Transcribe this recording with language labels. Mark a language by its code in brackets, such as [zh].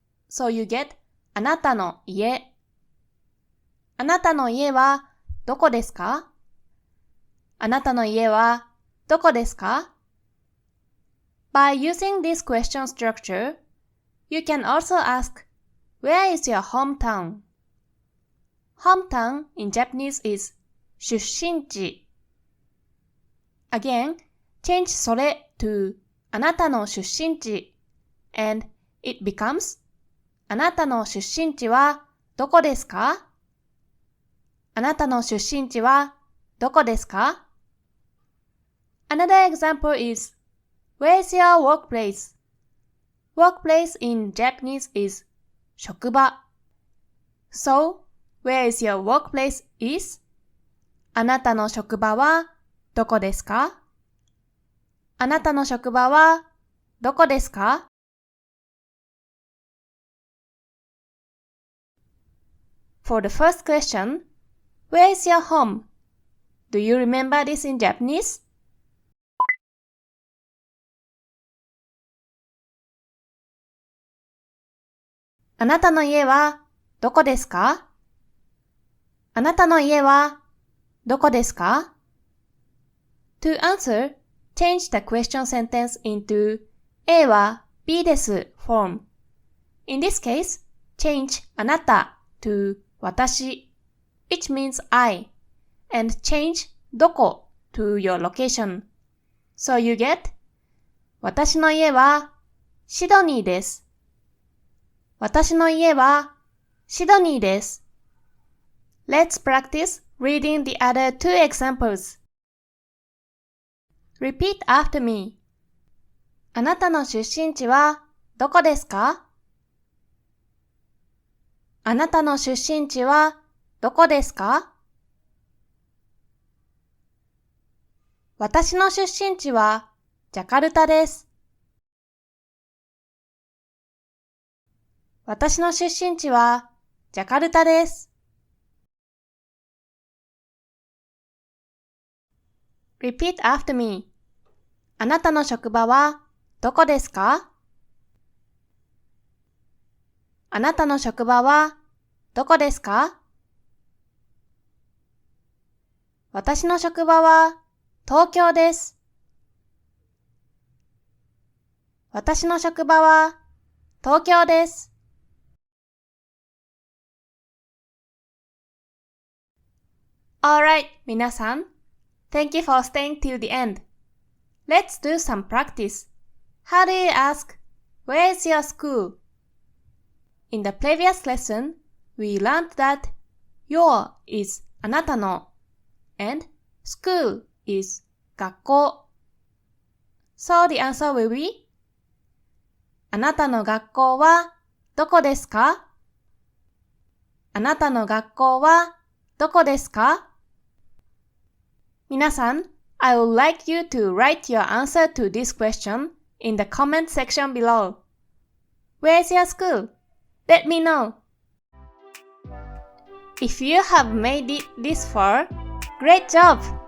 [en] So you get あなたの家。 [ja] あなたの家はどこですかあなたの家はどこですか [en] By using this question structure, you can also ask, where is your hometown? Hometown in Japanese is 出身地。 Again, change それ to あなたの出身地 and it becomes [ja] あなたの出身地はどこですかあなたの出身地はどこですか [en] Another example is, where's your workplace? Workplace in Japanese is 職場。 So, where is your workplace is? [ja] あなたの職場はどこですかあなたの職場はどこですか [en] For the first question, where is your home? Do you remember this in Japanese? [ja] あなたの家はどこですかあなたの家はどこですか [en] To answer, change the question sentence into A は B です form. In this case, change あなた to 私 which means I and change どこ to your location. So you get [ja] 私の家はシドニーです。私の家はシドニーです。 [en] Let's practice reading the other two examples. Repeat after me. [ja] あなたの出身地はどこですかあなたの出身地はどこですか私の出身地はジャカルタです。私の出身地はジャカルタです。 [en] Repeat after me. [ja] あなたの職場はどこですかあなたの職場はどこですか私の職場は東京です。私の職場は東京です。 [en] Alright, 皆さん。 Thank you for staying till the end. Let's do some practice. How do you ask, where is your school? In the previous lesson, we learned that your is あなたの and school is 学校。So the answer will be [ja] あなたの学校はどこですか？あなたの学校はどこですか？ [en] 皆さん、I would like you to write your answer to this question in the comment section below. Where's your school? Let me know. If you have made it this far, great job!